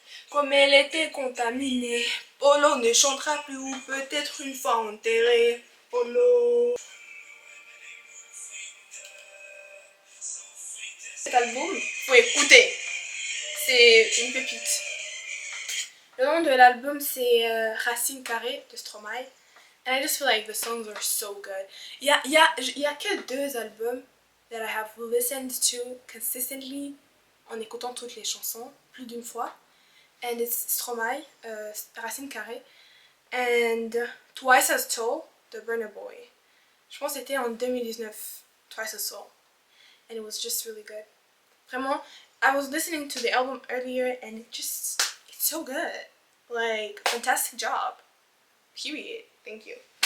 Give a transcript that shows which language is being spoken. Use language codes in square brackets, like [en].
[fr] Comme elle était contaminée, Polo ne chantera plus ou peut-être une fois enterré. Polo. Cet album, faut écouter. C'est une pépite. Le nom de l'album c'est Racine Carrée de Stromae. [en] And I just feel like the songs are so good. [fr] Il y a que 2 albums [en] that I have listened to consistently [fr] en écoutant toutes les chansons plus d'une fois. [en] And it's Stromae, Racine Carrée, and Twice as Tall de Burna Boy. [fr] Je pense que c'était en 2019, Twice as Tall. [en] And it was just really good. [fr] Vraiment, [en] I was listening to the album earlier and it's so good. Like, fantastic job. Period. Thank you.